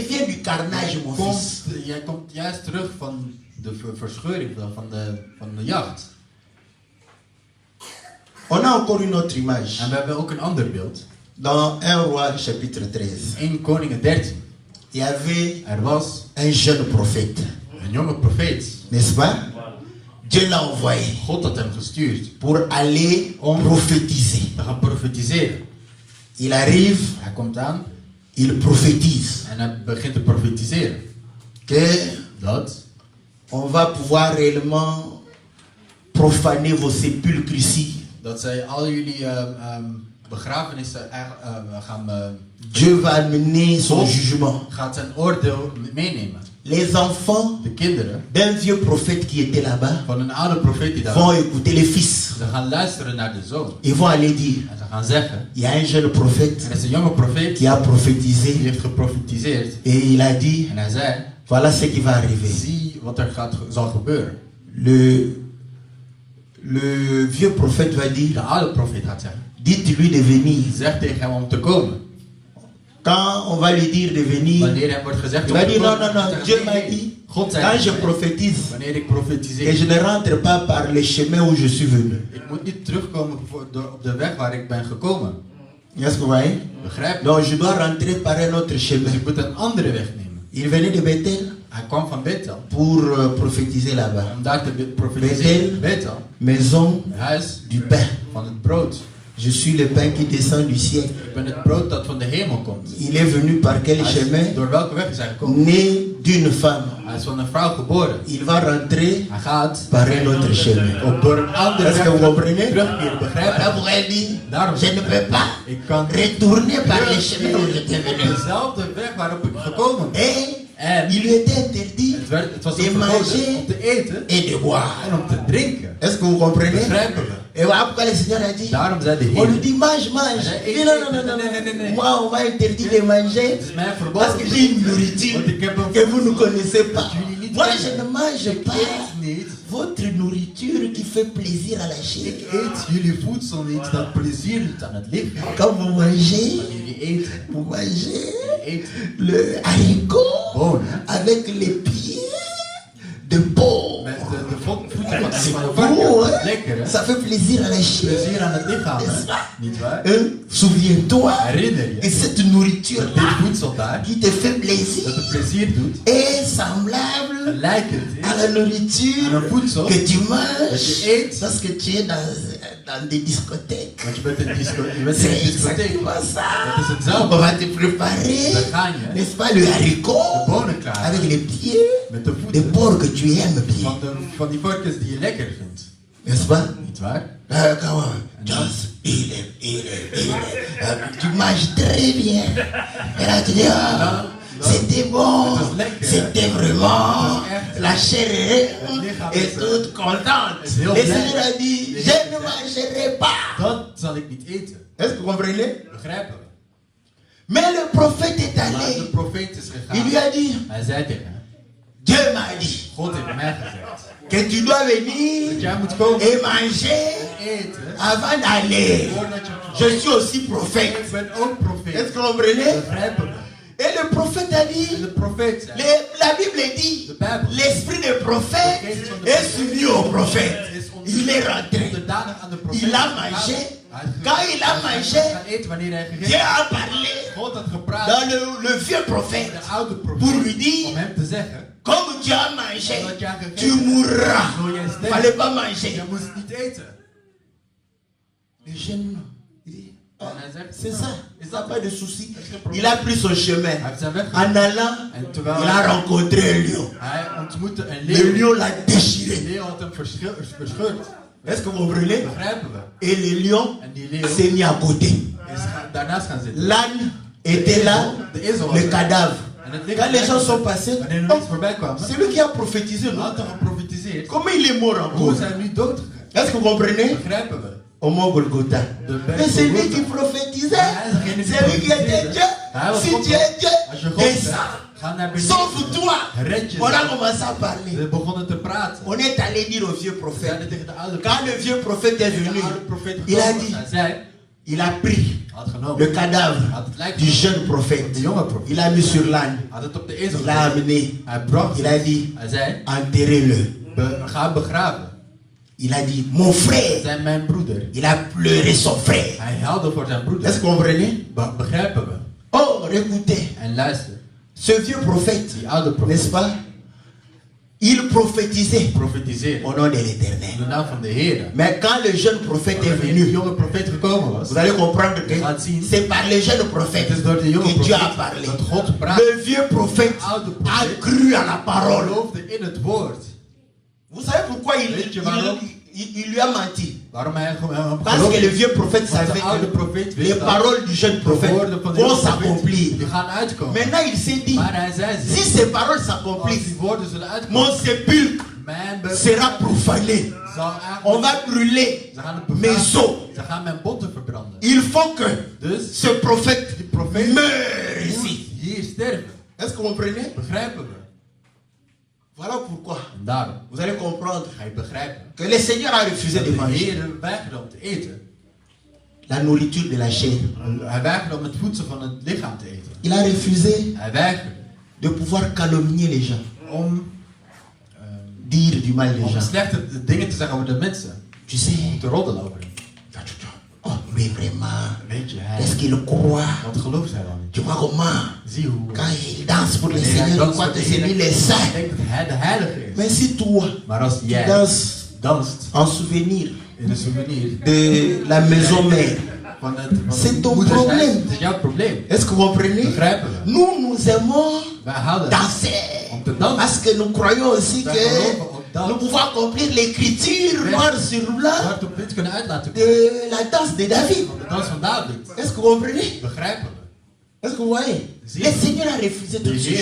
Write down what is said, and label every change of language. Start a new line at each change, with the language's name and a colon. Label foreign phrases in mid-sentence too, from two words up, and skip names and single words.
French: reviens du carnage, mon fils.
Dutch: jij komt juist terug van de verscheuring van de jacht.
French: On a encore une autre image.
Dutch: En we hebben ook een ander beeld.
French: Dans 1 roi chapitre 13,
Dutch: 1 Koningen 13.
French: il y avait
Dutch: Er was
French: un jeune prophète,
Dutch: een jonge profeet.
French: n'est-ce pas? Dieu l'a envoyé
Dutch: God had hem gestuurd
French: pour aller prophétiser.
Dutch: te gaan profetiseren.
French: Il arrive,
Dutch: Hij komt aan
French: il prophétise
Dutch: en hij begint te profetiseren.
French: que
Dutch: Dat
French: on va pouvoir réellement profaner vos sépulcres ici.
Dutch: dat zij al jullie begrafenissen gaan...
French: Dieu va amener son
Dutch: God
French: jugement.
Dutch: gaat zijn oordeel meenemen.
French: Les enfants
Dutch: De kinderen
French: d'un vieux prophète qui était là-bas
Dutch: van een oude profeet die daar
French: vont écouter les fils.
Dutch: ze gaan luisteren naar de zoon.
French: Ils vont aller dire,
Dutch: En ze gaan zeggen,
French: il y a un jeune prophète
Dutch: er is een jonge profeet
French: qui a
Dutch: die
French: prophétisé
Dutch: heeft geprofetiseerd.
French: et il a dit,
Dutch: En hij zei,
French: voilà ce qui va arriver.
Dutch: zie wat er zal gebeuren.
French: Le vieux prophète va
Dutch: De
French: dire,
Dutch: oude profeet gaat zeggen,
French: dites-lui de venir.
Dutch: zeg tegen hem om te komen.
French: Quand on va lui dire de venir,
Dutch: Wanneer hem wordt gezegd
French: il
Dutch: om
French: va
Dutch: te
French: dire, non,
Dutch: komen,
French: non, non,
Dutch: zegt
French: Dieu
Dutch: hij,
French: m'a
Dutch: nee,
French: dit,
Dutch: God zei
French: quand je
Dutch: tegen mij,
French: prophétise,
Dutch: wanneer ik
French: que
Dutch: profetiseer,
French: je ne rentre pas par le chemin où je suis venu.
Dutch: ik moet niet terugkomen op de weg waar ik ben gekomen.
French: Est-ce que vous voyez?
Dutch: Begrijp je?
French: Donc je dois rentrer par un autre
Dutch: Dus
French: chemin.
Dutch: ik moet een andere weg nemen.
French: Il venait de Bethel
Dutch: Hij kwam van Bethel
French: pour prophétiser là-bas.
Dutch: om daar te profetiseren.
French: Bethel, Maison
Dutch: een huis
French: du pain.
Dutch: van het brood.
French: Je suis le pain qui descend du ciel.
Dutch: Ik ben het brood dat van de hemel komt.
French: Il est venu par quel chemin?
Dutch: Door welke weg is hij gekomen?
French: Né d'une femme.
Dutch: Hij is van een vrouw geboren.
French: Il va rentrer
Dutch: Hij gaat
French: par un autre chemin.
Dutch: op door een andere
French: Est-ce
Dutch: weg
French: que vous comprenez?
Dutch: terugkeren. Begrijp
French: Voilà
Dutch: je?
French: pourquoi il dit,
Dutch: Daarom
French: je ne peux pas
Dutch: ik kan
French: retourner par le chemin où j'étais venu.
Dutch: dezelfde weg waarop ik gekomen ben.
French: Et il lui était interdit
Dutch: Het was
French: de
Dutch: hem verboden
French: manger
Dutch: om te eten
French: et de boire.
Dutch: en om te drinken.
French: Est-ce que vous comprenez?
Dutch: Begrijpen we?
French: Et voilà pourquoi le Seigneur a dit,
Dutch: Daarom zei de
French: on lui
Dutch: Heer,
French: dit mange, mange. Il dit non, non, non, non, non. Moi on m'a interdit de manger
Dutch: het is mij
French: parce
Dutch: verboden,
French: que j'ai une nourriture
Dutch: want ik heb een
French: que vous ne connaissez pas.
Dutch: jullie niet
French: Moi
Dutch: kennen.
French: je ne mange
Dutch: Ik
French: pas
Dutch: eet niet.
French: votre nourriture qui fait plaisir à la chair.
Dutch: Ik eet jullie voedsel niet dat plezier doet aan het lichaam.
French: Quand vous mangez,
Dutch: Wanneer jullie eten,
French: vous mangez
Dutch: jullie eten
French: le haricot
Dutch: bonen
French: avec les pieds de porc.
Dutch: met de voeten
French: C'est
Dutch: van een
French: bon,
Dutch: varken.
French: hein?
Dutch: Lekker hè?
French: Ça fait plaisir à la chair.
Dutch: Plezier aan het lichaam
French: N'est-ce
Dutch: hè?
French: pas?
Dutch: Niet waar?
French: Souviens-toi,
Dutch: Herinner
French: et
Dutch: je
French: cette
Dutch: dat
French: nourriture-là
Dutch: dit voedsel daar,
French: qui te fait plaisir
Dutch: dat het plezier doet,
French: est semblable
Dutch: lijkend
French: à
Dutch: is
French: la nourriture
Dutch: aan een voedsel
French: que tu
Dutch: dat
French: manges
Dutch: je eet.
French: lorsque tu es dans des discothèques.
Dutch: Want je bent in een
French: C'est
Dutch: discotheek.
French: exactement ça.
Dutch: Dat is hetzelfde.
French: On va te préparer,
Dutch: Dan ga je
French: n'est-ce pas, le haricot
Dutch: de bonen klaar
French: avec les pieds
Dutch: met de
French: des
Dutch: voeten
French: porcs que tu aimes bien.
Dutch: van die varkens die je lekker vindt.
French: N'est-ce pas?
Dutch: Niet waar?
French: Tu manges très bien. Et là tu dis, ah, c'était bon, c'était vraiment, la chair est toute contente. Le Seigneur a dit, je ne mangerai pas.
Dutch: Dat zal ik niet eten.
French: Est-ce que vous comprenez?
Dutch: Begrijpen we?
French: Mais le prophète est
Dutch: Maar de
French: allé.
Dutch: profeet is
French: Il lui
Dutch: gegaan.
French: a dit,
Dutch: Hij zei tegen hem,
French: Dieu m'a dit
Dutch: God heeft mij gezegd
French: que tu dois venir
Dutch: dat jij moet komen
French: et manger
Dutch: en eten
French: avant d'aller.
Dutch: voordat je
French: Je suis aussi prophète.
Dutch: Ik ben ook
French: Est-ce
Dutch: profeet.
French: que vous comprenez?
Dutch: Begrijpen we?
French: Et le prophète a
Dutch: En
French: dit,
Dutch: de profeet zei,
French: la Bible dit,
Dutch: de Bijbel
French: l'esprit des prophètes est soumis au prophète. Il est rentré.
Dutch: onderdanig aan de profeet.
French: Il a mangé. Quand il a mangé,
Dutch: Gaan eten wanneer hij
French: Dieu
Dutch: gegeten
French: a parlé
Dutch: God had gepraat
French: dans le vieux prophète
Dutch: de oude
French: pour
Dutch: profeet
French: lui dire,
Dutch: om hem te zeggen,
French: comme tu as mangé,
Dutch: omdat jij
French: tu
Dutch: gegeten
French: mourras.
Dutch: zul jij
French: Il ne
Dutch: sterven.
French: fallait pas manger.
Dutch: Jij moest niet eten.
French: Le jeune, il dit,
Dutch: En hij zegt,
French: c'est ça, il
Dutch: is
French: n'a
Dutch: dat
French: pas de
Dutch: het?
French: souci.
Dutch: Er is geen probleem.
French: Il a pris son
Dutch: Hij
French: chemin.
Dutch: heeft zijn weg
French: En allant,
Dutch: en terwijl
French: il a rencontré un lion.
Dutch: hij ontmoette een
French: Le
Dutch: leeuw.
French: lion l'a
Dutch: De
French: déchiré.
Dutch: leeuw had hem verscheurd.
French: Est-ce que vous comprenez?
Dutch: Begrijpen we?
French: Et le lion
Dutch: En die leeuw
French: s'est mis à côté.
Dutch: is daarnaast gaan zitten.
French: L'âne était là,
Dutch: De ezel was
French: le
Dutch: er.
French: cadavre.
Dutch: En het lichaam
French: Quand les gens sont passés,
Dutch: wanneer er
French: oh,
Dutch: niets voorbij kwam,
French: c'est lui qui a prophétisé, non?
Dutch: had er geprofiteerd.
French: Comment il est mort
Dutch: Hoe
French: encore?
Dutch: is hij nu dood gegaan?
French: Est-ce que vous comprenez?
Dutch: Begrijpen we?
French: Au mont Golgotha. Mais c'est lui qui prophétisait. C'est lui qui était Dieu. Si tu es Dieu,
Dutch: Als je God
French: descends.
Dutch: bent, ga naar beneden.
French: Sauve-toi.
Dutch: Red
French: On a
Dutch: jezelf.
French: commencé à parler.
Dutch: We begonnen te praten.
French: On est allé dire au vieux
Dutch: We
French: prophète.
Dutch: zeiden tegen de oude
French: Quand le vieux prophète est venu,
Dutch: de oude profeet
French: il a
Dutch: gekomen.
French: dit,
Dutch: Hij zei,
French: il a pris
Dutch: had genomen.
French: le cadavre
Dutch: Had het lijk
French: du jeune prophète.
Dutch: de jonge profeet.
French: Il l'a mis sur l'âne.
Dutch: Had het op de ezel
French: Il l'a
Dutch: gezet.
French: amené.
Dutch: Hij bracht
French: Il a
Dutch: het.
French: dit,
Dutch: Hij zei,
French: enterrez-le.
Dutch: Ga hem begraven.
French: Il a dit, mon
Dutch: Hij
French: frère.
Dutch: zei, mijn broeder.
French: Il a pleuré son frère.
Dutch: Hij huilde voor zijn broeder.
French: Est-ce que vous comprenez?
Dutch: Begrijpen we?
French: Oh, écoutez,
Dutch: En luister.
French: ce vieux prophète,
Dutch: Die oude profeet.
French: n'est-ce pas? Il prophétisait
Dutch: Profetiseerde.
French: au nom de
Dutch: In
French: l'Éternel.
Dutch: de naam van de Heer.
French: Mais quand le jeune prophète est
Dutch: Wanneer de
French: venu,
Dutch: jonge profeet gekomen was.
French: vous allez comprendre que
Dutch: Gaat zien.
French: c'est par le jeune prophète
Dutch: Het is door de jonge
French: que Dieu a
Dutch: profeet
French: parlé.
Dutch: dat God praat.
French: Le vieux prophète
Dutch: Oude
French: a
Dutch: profeet
French: cru à la parole.
Dutch: geloofde in het woord.
French: Vous savez pourquoi
Dutch: Weet je waarom?
French: il lui a menti?
Dutch: Waarom hij hem
French: Parce que le
Dutch: geloofde?
French: vieux prophète
Dutch: Want de
French: savait
Dutch: oude
French: que
Dutch: profeet
French: les
Dutch: wist dat
French: paroles du jeune
Dutch: de
French: prophète
Dutch: woorden van de
French: vont
Dutch: jonge profeet
French: s'accomplir.
Dutch: die gaan uitkomen.
French: Maintenant, il s'est dit,
Dutch: Maar hij zei
French: si
Dutch: zich,
French: ces paroles
Dutch: als
French: s'accomplissent,
Dutch: die woorden zullen
French: mon
Dutch: uitkomen,
French: sépulcre
Dutch: mijn
French: sera profané.
Dutch: zal
French: On
Dutch: eigenlijk,
French: va brûler
Dutch: ze gaan het
French: mes
Dutch: begraven.
French: os.
Dutch: Ze gaan mijn botten verbranden.
French: Il faut que
Dutch: Dus
French: ce prophète
Dutch: die profeet
French: meure
Dutch: moet
French: ici.
Dutch: hier sterven.
French: Est-ce que vous comprenez?
Dutch: Begrijpen we?
French: Voilà pourquoi
Dutch: En daarom
French: vous allez comprendre
Dutch: ga je begrijpen
French: que le Seigneur a refusé
Dutch: dat
French: de
Dutch: de
French: manger
Dutch: Heer weigerde om te eten.
French: la nourriture de la chair.
Dutch: Hij weigerde om het voedsel van het lichaam te eten.
French: Il a refusé
Dutch: Hij weigerde
French: de pouvoir calomnier les gens,
Dutch: om
French: dire du mal des gens.
Dutch: slechte dingen te zeggen over de mensen.
French: Tu sais,
Dutch: Om te roddelen over hem.
French: oh, mais vraiment,
Dutch: Weet je, hij,
French: est-ce qu'il croit?
Dutch: wat gelooft hij dan niet?
French: Tu vois comment?
Dutch: Zie hoe
French: Quand il danse pour le
Dutch: wanneer hij
French: Seigneur, il
Dutch: danst
French: croit
Dutch: voor
French: que
Dutch: de
French: c'est lui
Dutch: Heer,
French: le saint.
Dutch: denkt dat hij de heilige is.
French: Mais si toi,
Dutch: Maar als
French: tu
Dutch: jij
French: danses
Dutch: danst
French: en souvenir
Dutch: in een souvenir
French: de la maison mère,
Dutch: van het
French: C'est ton
Dutch: moedershuis, probleem. het is jouw probleem.
French: est-ce que vous comprenez?
Dutch: Begrijpen we?
French: Nous aimons
Dutch: Wij houden
French: danser.
Dutch: om te dansen.
French: Parce que nous croyons aussi
Dutch: Wij
French: que
Dutch: geloven op
French: nous
Dutch: dat
French: pouvons accomplir l'écriture
Dutch: wij
French: noir sur blanc
Dutch: zwart op wit kunnen uit laten komen.
French: de la danse de David.
Dutch: Van de dans van David.
French: Est-ce que vous comprenez?
Dutch: Begrijpen we?
French: Est-ce que vous voyez?
Dutch: Zie.
French: Le Seigneur a refusé
Dutch: De
French: toutes ces